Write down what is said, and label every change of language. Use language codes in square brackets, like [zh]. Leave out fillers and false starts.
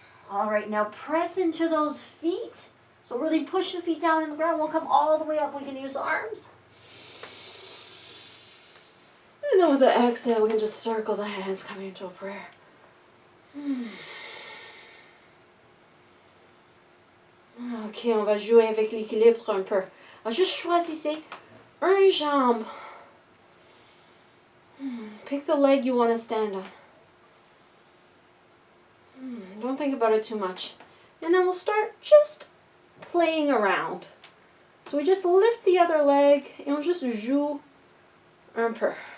[en] All right, now press into those feet. So really push the feet down in the ground. We'll come all the way up. We can use the arms. And then with the exhale, we can just circle the hands coming into a prayer. [fr] Ok, on va jouer avec l'équilibre un peu. Alors, juste choisissez une jambe. [en] Pick the leg you want to stand on. Don't think about it too much. And then we'll start just playing around. So we just lift the other leg and we'll just [fr] joue un peu.